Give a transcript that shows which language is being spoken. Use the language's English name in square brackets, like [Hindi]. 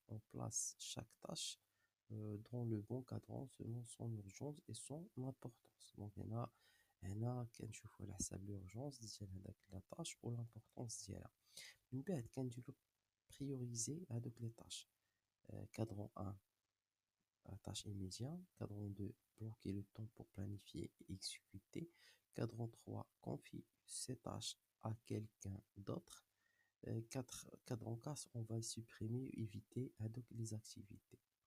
[French] On place chaque tâche dans le bon cadran selon son urgence et son importance. Donc [Arabic] هنا كنشوفو على حساب l'urgence ديال هداك [French] la tâche ou l'importance [Arabic] ديالها. من بعد كنديرو prioriser هادوك [French] les tâches. Cadran 1, tâche immédiate. Cadran 2, bloquer le temps pour planifier et exécuter. Cadran 3, confier ces tâches à quelqu'un d'autre. Cadran 4, on va supprimer ou éviter les activités.